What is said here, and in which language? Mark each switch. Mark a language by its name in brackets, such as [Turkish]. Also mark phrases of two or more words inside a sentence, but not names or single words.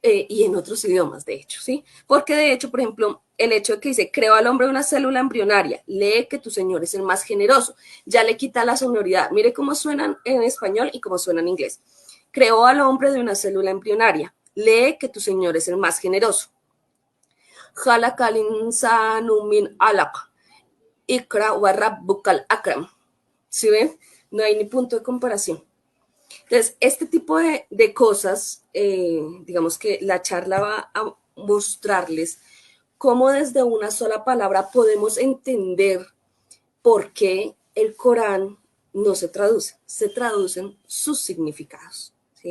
[Spanish] y en otros idiomas, de hecho, ¿sí? Porque de hecho, por ejemplo, el hecho de que dice, creó al hombre una célula embrionaria, lee que tu Señor es el más generoso, ya le quita la sonoridad. Mire cómo suenan en español y cómo suenan en inglés. Creó al hombre de una célula embrionaria, lee que tu Señor es el más generoso. [Arabic] خلق الإنسان من علق، اقرأ وربك الأكرم. [Spanish] ¿Sí ven? No hay ni punto de comparación. Entonces, este tipo de cosas, digamos que la charla va a mostrarles cómo desde una sola palabra podemos entender por qué el Corán no se traducen sus significados, ¿sí?